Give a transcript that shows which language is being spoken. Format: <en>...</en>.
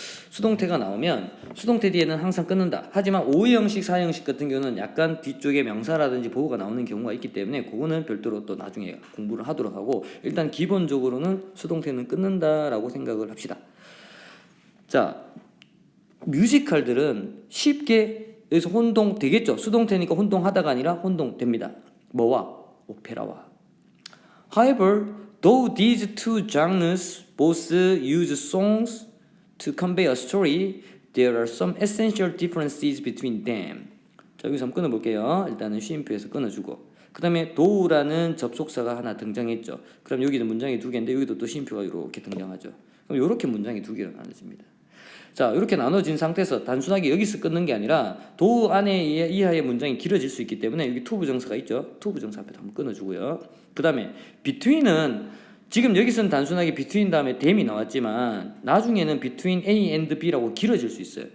<ko>수동태가 나오면 수동태 뒤에는 항상 끊는다. 하지만 5형식, 4형식 같은 경우는 약간 뒤쪽에 명사라든지 보호가 나오는 경우가 있기 때문에 그거는 별도로 또 나중에 공부를 하도록 하고 일단 기본적으로는 수동태는 끊는다라고 생각을 합시다. 자, 뮤지컬들은 쉽게 여기서 혼동 되겠죠. 수동태니까 혼동하다가 아니라 혼동됩니다. 뭐와? 오페라와.</ko> <en>However, though these two genres both use songs to convey a story, there are some essential differences between them.</en> <ko>자, 여기서 한번 끊어볼게요. 일단은 쉼표에서 끊어주고 그 다음에 do라는 접속사가 하나 등장했죠. 그럼 여기는 문장이 두 개인데 여기도 또 쉼표가 이렇게 등장하죠. 그럼 이렇게 문장이 두 개로 나눠집니다. 자, 이렇게 나눠진 상태에서 단순하게 여기서 끊는 게 아니라 도 안에 이하의 문장이 길어질 수 있기 때문에 여기 to 부정사가 있죠. to 부정사 앞에 한번 끊어주고요. 그 다음에 between은 지금 여기서는 단순하게 between 다음에 then이 나왔지만 나중에는</ko> <en>between A and B</en> <ko>라고 길어질 수 있어요.</ko>